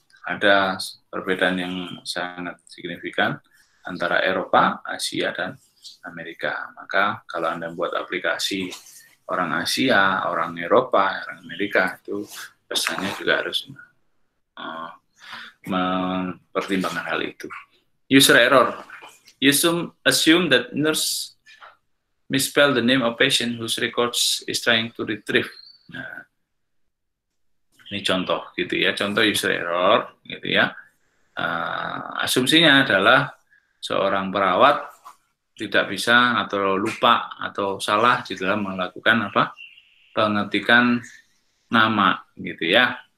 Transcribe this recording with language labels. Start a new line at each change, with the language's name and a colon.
Indonesian: Ada perbedaan yang sangat signifikan antara Eropa, Asia, dan Amerika. Maka kalau Anda buat aplikasi orang Asia, orang Eropa, orang Amerika, itu pesannya juga harus mempertimbangkan hal itu.
English: User error. Assume that nurse misspell the name of patient whose records is trying to retrieve.
Indonesian: Nah, ini contoh gitu ya, contoh user error gitu ya. Asumsinya adalah seorang perawat tidak bisa atau lupa atau salah di dalam melakukan pengetikan nama gitu ya.